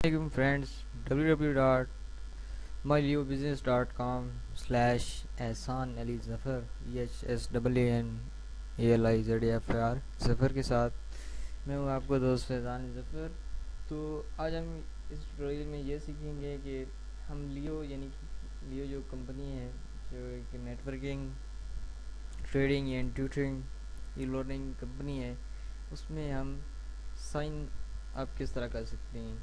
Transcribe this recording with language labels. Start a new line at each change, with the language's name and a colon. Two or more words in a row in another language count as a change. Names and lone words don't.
Urdu: Assalamualaikum friends, www.myleobusiness.com/ehsan ali zafar EHSANALIZAFR ظفر کے ساتھ میں ہوں آپ کو دوست فیضان ظفر. تو آج ہم اس ٹیوٹوریل میں یہ سیکھیں گے کہ ہم لیو لیو جو کمپنی ہے جو ایک
English: networking trading and tutoring e learning company
Urdu: ہے اس میں ہم
English: sign up
Urdu: کس طرح کر سکتے ہیں.